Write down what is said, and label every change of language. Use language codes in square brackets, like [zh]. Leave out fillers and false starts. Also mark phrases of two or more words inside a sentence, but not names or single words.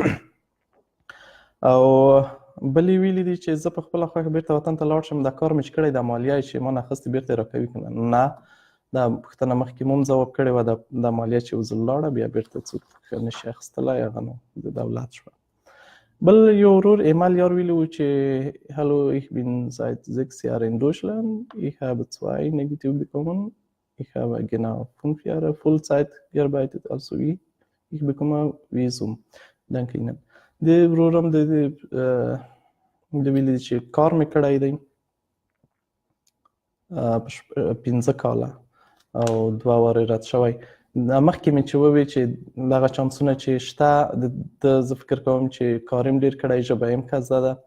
[ps] او بل یې ویلي دي چې زه په خپله خوښه بیرته وطن ته لاړ شم، دا کار مې چې کړی دا مالیه یې چې ما نه اخیستې بیرته یې راکوي که نه. دا پوښتنه مخکې مو هم ځواب کړې وه، دا مالیه چې یو ځل لاړه بیا بیرته څوک نشي اخیستلی، هغه نو د دولت شوه. بل یو ورور ایمل یار ویلي وو چې [de] hallo ich bin seit 6 Jahren in Deutschland, ich habe 2 negativ bekommen, ich habe genau 5 Jahre Vollzeit gearbeitet, also ich bekomme Visum. Danke Ihnen. [ps] د ورور هم د ویلي چې کار مې کړی دی 15 کاله او 2 واره رد شوی. مخکې مې چې ووی چې دغه چانسونه چې شته، زه فکر کوم چې کار یې ډېر کړی، ژبه یې ښه زده ده.